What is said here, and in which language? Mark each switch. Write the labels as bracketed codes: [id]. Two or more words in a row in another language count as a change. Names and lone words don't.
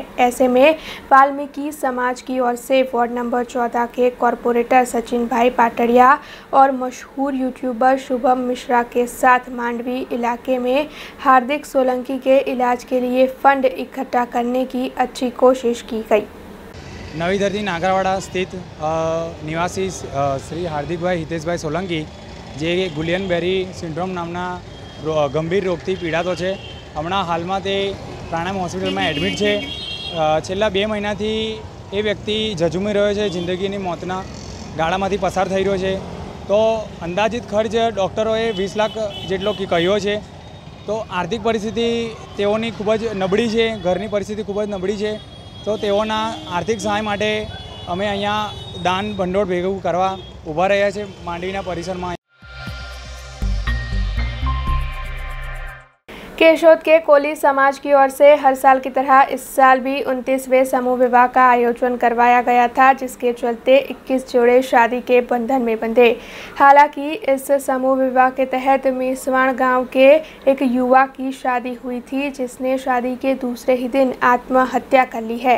[hi] ऐसे में वाल्मीकि समाज की ओर से वार्ड नंबर 14 के कॉरपोरेटर सचिन भाई पाटड़िया और मशहूर यूट्यूबर शुभम मिश्रा के साथ मांडवी इलाके में हार्दिक सोलंकी के इलाज के लिए फंड इकट्ठा करने की अच्छी कोशिश की गई। [gu] નવી ધરતી નાગરવાડા સ્થિત નિવાસી શ્રી હાર્દિક ભાઈ હિતેશ ભાઈ સોલંકી જે ગુલિયન બેરી સિંડ્રોમ નામના ગંભીર રોગથી પીડાતો છે। હમણાં હાલમાં તે પ્રાણાયામ હોસ્પિટલ [hi] में एडमिट है। [gu] છેલ્લા 2 મહિનાથી એ વ્યક્તિ ઝઝૂમી રહ્યો છે, જિંદગીની મોતના ગાળામાંથી પસાર થઈ રહ્યો છે। તો અંદાજિત ખર્ચ ડૉક્ટરોએ 20 લાખ જેટલો કહ્યો છે। તો આર્થિક પરિસ્થિતિ તેઓની ખૂબ જ નબળી છે, ઘરની પરિસ્થિતિ ખૂબ જ નબળી છે। તો તેઓના આર્થિક સહાય માટે અમે અહીંયા દાન ભંડોળ ભેગું કરવા ઊભા રહ્યા છે માંડવીના પરિસરમાં। [hi] केशोद के कोली समाज की ओर से हर साल की तरह इस साल भी 29वें समूह विवाह का आयोजन करवाया गया था, जिसके चलते 21 जोड़े शादी के बंधन में बंधे। हालांकि इस समूह विवाह के तहत मेसवाण गांव के एक युवा की शादी हुई थी, जिसने शादी के दूसरे ही दिन आत्महत्या कर ली है।